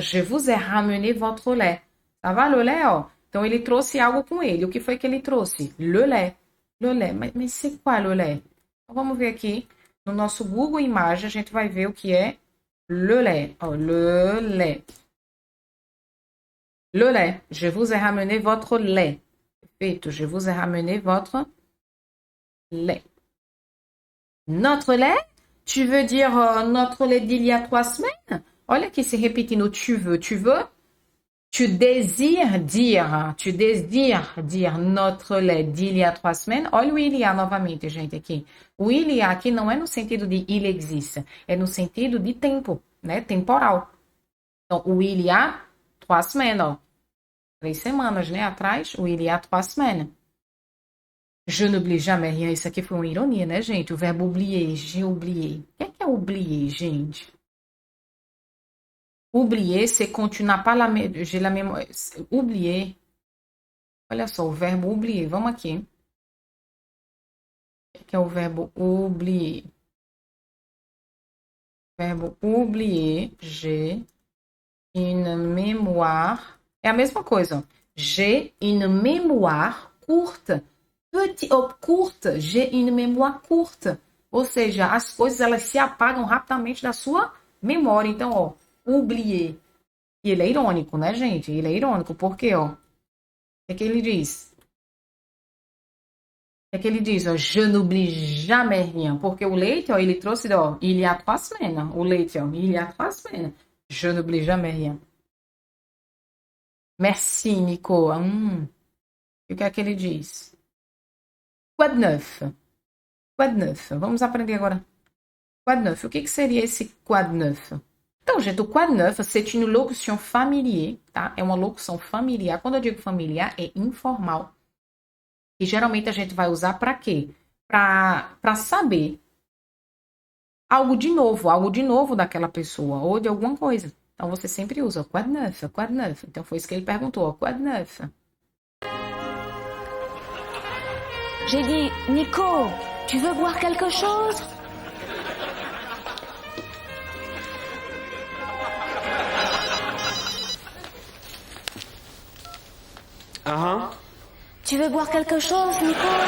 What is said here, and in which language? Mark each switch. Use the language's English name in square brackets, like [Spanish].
[French] Je vous ai ramené votre lait. Ça va, le lait, ó? [Portuguese] Então, ele trouxe algo com ele. O que foi que ele trouxe? [French] Le lait. Le lait. [Portuguese] Mas [French] c'est quoi le lait? [Portuguese] Então, vamos ver aqui. No nosso Google Imagens, a gente vai ver o que é [French] le lait. Ó, le lait. Le lait. Je vous ai ramené votre lait. [Portuguese] Perfeito. [French] Je vous ai ramené votre lait. Notre lait? Tu veux dire notre lait d'il y a 3 semaines? [Portuguese] Olha aqui se repetindo, [French] tu veux. Tu désires dire notre lait d'il y a 3 semaines. [Portuguese] Olha o il y a novamente, gente, aqui. O il y a aqui não é no sentido de il existe, é no sentido de tempo, né? Temporal. Então, o [French] il y a 3 semaines, [Portuguese] ó. 3 semanas, né? Atrás, o [French] il y a 3 semaines. Je n'oublie jamais rien. [Portuguese] Isso aqui foi uma ironia, né, gente? O verbo oublier, [French] j'ai oublié. [Portuguese] O que é oublier, gente? [French] Oublier, c'est quand tu n'as pas j'ai la mémoire. [Portuguese] Oublier. Olha só, o verbo oublier. Vamos aqui. O que é o verbo oublier? Verbo oublier, [French] j'ai une mémoire. [Portuguese] É a mesma coisa, ó. [French] J'ai une mémoire courte. Courte, j'ai une mémoire courte. [Portuguese] Ou seja, as coisas elas se apagam rapidamente da sua memória. Então, ó, oublier. E ele é irônico, né, gente? Ele é irônico. Por quê, ó? O que ele diz? O que ele diz, ó? [French] Je n'oublie jamais rien. [Portuguese] Porque o leite, ó, ele trouxe, ó, [French] il y a 3 semaines. [Portuguese] O leite, ó, [French] il y a 3 semaines. Je n'oublie jamais rien. Merci, Nico. [Portuguese] E o que é que ele diz? [French] Quoi de neuf? Quoi de neuf? [Portuguese] Vamos aprender agora. Quoi de neuf? O que seria esse quoi de neuf? Então, gente, o quoi de neuf, [French] c'est une locution familiar, [Portuguese] tá? É uma locução familiar. Quando eu digo familiar, é informal. E geralmente a gente vai usar para quê? Para saber algo de novo daquela pessoa ou de alguma coisa. Então você sempre usa [French] quoi de neuf, quoi de neuf. [Portuguese] Então foi isso que ele perguntou, quoi de neuf. [French] J'ai dit, Nico, tu veux boire quelque chose? Tu veux boire quelque chose, Nico?